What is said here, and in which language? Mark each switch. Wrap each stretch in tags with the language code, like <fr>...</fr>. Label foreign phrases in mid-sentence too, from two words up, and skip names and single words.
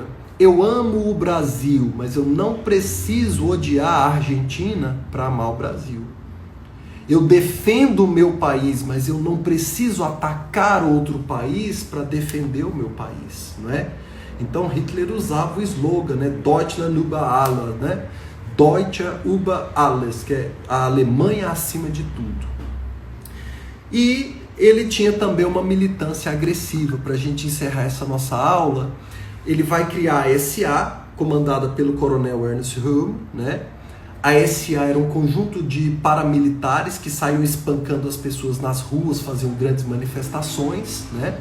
<pt>Eu amo o Brasil, mas eu não preciso odiar a Argentina para amar o Brasil. Eu defendo o meu país, mas eu não preciso atacar outro país para defender o meu país, não é? Então Hitler usava o slogan, né?</pt> <de>Deutschland über alles, né? Deutsche über alles,</de> <pt>que é a Alemanha acima de tudo. E ele tinha também uma militância agressiva. Para a gente encerrar essa nossa aula, ele vai criar a SA, comandada pelo coronel Ernst Röhm, né? A SA era um conjunto de paramilitares que saíam espancando as pessoas nas ruas, faziam grandes manifestações, né?</pt>